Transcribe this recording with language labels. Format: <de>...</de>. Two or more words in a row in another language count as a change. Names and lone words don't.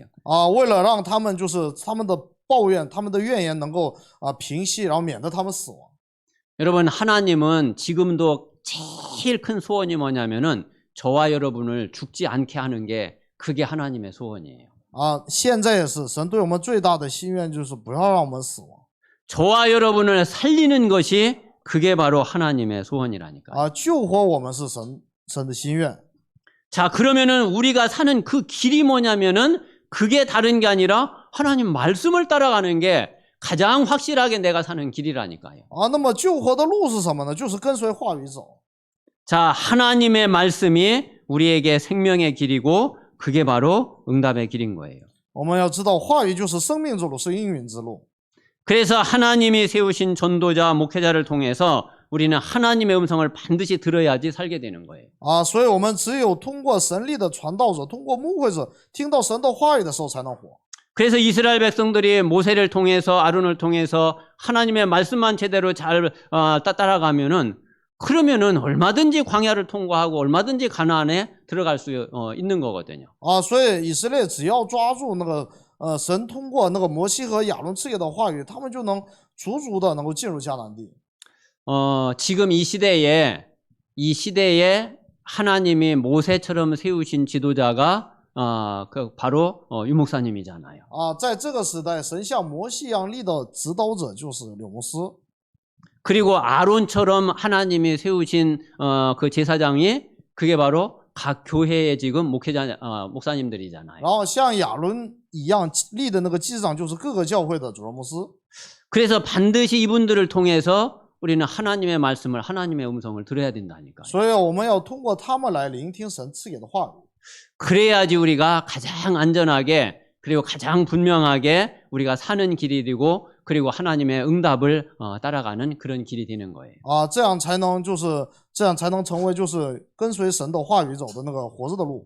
<zh>为了让他们就是他们的抱怨他们的怨言能够平息，然后免得他们死亡。</zh> <ko>여러분 하나님은 지금도 제일 큰 소원이 뭐냐면은 저와 여러분을 죽지 않게 하는 게 그게 하나님의 소원이에요.</ko> <zh>现在也是神对我们最大的心愿就是不要让我们死亡。</zh> <ko>저와 여러분을 살리는 것이 그게 바로 하나님의 소원이라니까요.</ko> <zh>救活我们是神的心愿。</zh> <ko>자, 그러면은 우리가 사는 그 길이 뭐냐면은 그게 다른 게 아니라 하나님 말씀을 따라가는 게 가장 확실하게 내가 사는 길이라니까요.</ko> <zh>那么救活的路是什么呢？就是跟随话语走。</zh> <ko>자, 하나님의 말씀이 우리에게 생명의 길이고 그게 바로 응답의 길인 거예요.</ko> <zh>我们要知道话语就是生命之路，是应允之路。</zh> <ko>그래서 하나님이 세우신 전도자, 목회자를 통해서 우리는 하나님의 음성을 반드시 들어야지 살게 되는 거예요.</ko> <zh>所以我们只有通过神力的传道者，通过牧会者听到神的话语的时候才能活。</zh> <ko>그래서 이스라엘 백성들이 모세를 통해서 아론을 통해서 하나님의 말씀만 제대로 잘 따라가면은 그러면은 얼마든지 광야를 통과하고 얼마든지 가나안에 들어갈 수 있는 거거든요.</ko> <zh>所以以色列只要抓住那个神通过那个摩西和亚伦赐给的话语，他们就能足足的能够进入迦南地。</zh> <ko>지금 이 시대에 하나님이 모세처럼 세우신 지도자가 바로 유목사님이잖아요.</ko> <zh>在这个时代，神像摩西一样立的指导者就是柳牧师。</zh> <ko>그리고 아론처럼 하나님이 세우신 그 제사장이 그게 바로 각 교회의 지금 목사님들이잖아요.</ko> <zh>然后像亚伦一样立的那个祭司长就是各个教会的主任牧师。</zh> <ko>그래서 반드시 이분들을 통해서 우리는 하나님의 말씀을 하나님의 음성을 들어야 된다니까요.</ko> <zh>所以我们要通过他们来聆听神赐给的话语。</zh> <ko>그래야지 우리가 가장 안전하게 그리고 가장 분명하게 우리가 사는 길이 되고 그리고 하나님의 응답을 따라가는 그런 길이 되는 거예요.</ko> <zh>这样才能成为就是跟随神的话语走的那个活着的路。</zh>